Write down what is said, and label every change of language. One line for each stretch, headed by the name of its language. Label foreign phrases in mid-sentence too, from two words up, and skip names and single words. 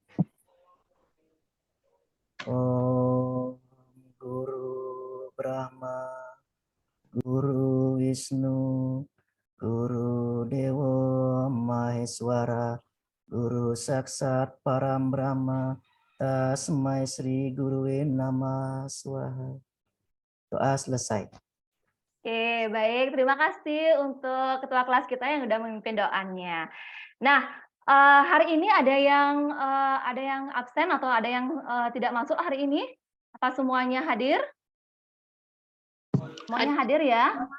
Sanskrit: Om Guru Brahma, Guru Wisnu, Guru Dewa Maheswara, Guru Saksat Param Brahma, Tasmai Sri Gurue Nama Swaha.
Indonesian: Doa selesai. Oke, baik. Terima kasih untuk ketua kelas kita yang sudah memimpin doanya. Nah, hari ini ada yang absen atau ada yang tidak masuk hari ini? Apa semuanya hadir? Semuanya hadir ya?